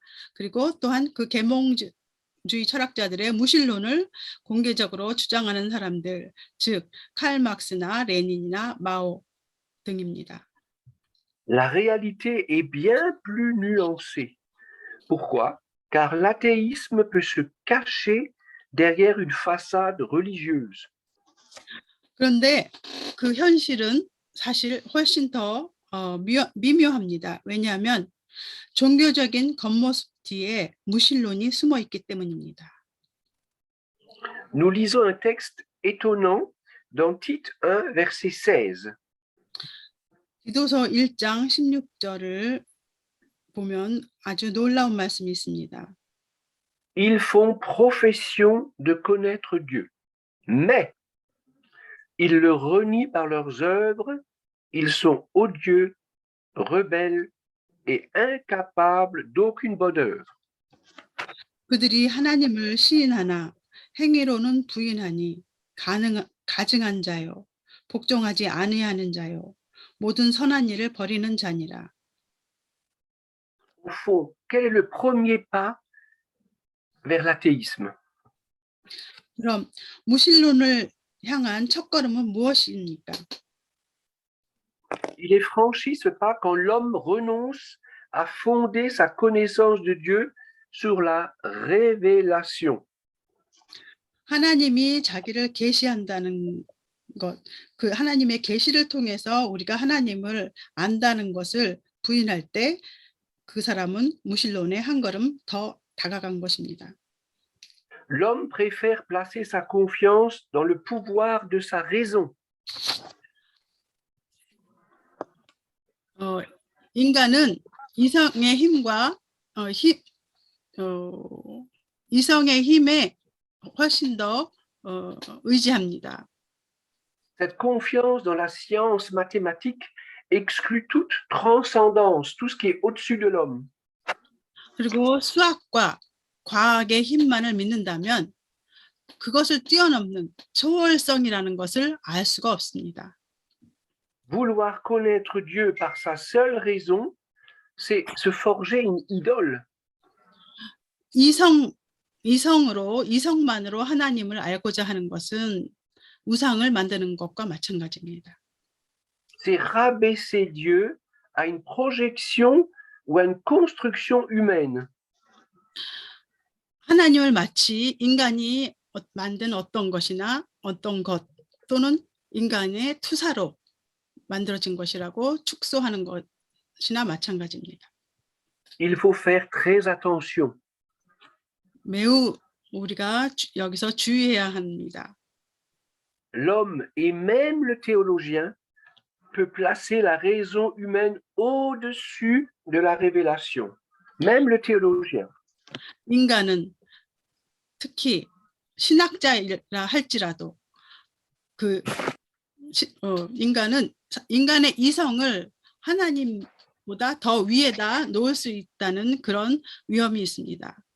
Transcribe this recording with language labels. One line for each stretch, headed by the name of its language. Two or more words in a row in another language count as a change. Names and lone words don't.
Korean: 그리고 또한 그 계몽주의 철학자들의 무신론을 공개적으로 주장하는 사람들, 즉 칼 막스나 레닌이나 마오 등입니다.
French: La réalité est bien plus nuancée. Pourquoi? Car l'athéisme peut se cacher derrière une façade religieuse.
Korean: 그런데 그 현실은 사실 훨씬 더 미묘합니다. 왜냐하면 종교적인 겉모습 뒤에 무신론이 숨어 있기 때문입니다.
French: Nous lisons un texte étonnant dans Tite 1, verset 16.
Korean: 디도서 1장 16절을 보면 아주 놀라운 말씀이 있습니다.
French: Ils font profession de connaître Dieu, mais ils le renient par leurs œuvres, ils sont odieux, rebelles et incapables d'aucune bonne œuvre.
Korean: 그들이 하나님을 시인하나 행위로는 부인하니 가증한 자요, 복종하지 아니하는 자요, 모든 선한 일을 버리는 자니라.
French: Au fond, quel est le premier pas vers l'athéisme?
Korean: 그럼 무신론을 향한 첫걸음은 무엇입니까?
French: Il est franchi ce pas quand l'homme renonce à fonder sa connaissance de Dieu sur la révélation.
Korean: 하나님이 자기를 계시한다는 것, 그 하나님의 계시를 통해서 우리가 하나님을 안다는 것을 부인할 때 그 사람은 무신론에 한 걸음 더 다가간 것입니다.
French: L'homme préfère placer sa confiance dans le pouvoir de sa raison.
Korean: 인간은 이성의 힘과 이성의 힘에 훨씬 더 의지합니다.
French: Cette confiance dans la science mathématique exclut toute transcendance, tout ce qui est au-dessus de l'homme.
Korean: 그리고 수학과 과학의 힘만을 믿는다면 그것을 뛰어넘는 초월성이라는 것을 알 수가 없습니다.
French: Vouloir connaître Dieu par sa seule raison, c'est se forger une idole.
Korean: 이성만으로 하나님을 알고자 하는 것은 우상을 만드는 것과 마찬가지입니다.
French: C'est rabaisser Dieu à une projection ou à une construction humaine.
Korean: 하나님을 마치 인간이 만든 어떤 것이나 어떤 것 또는 인간의 투사로 만들어진 것이라고 축소하는 것이나 마찬가지입니다.
French: Il faut faire très attention.
Korean: 매우 우리가 여기서 주의해야 합니다.
French: L'homme et même le théologien peut placer la raison humaine au-dessus de la révélation. Même le théologien.
Korean: 인간은 특히 신학자라 할지라도 인간은 인간의 이성을 하나님보다 더 위에다 놓을 수 있다는 그런 위험이 있습니다.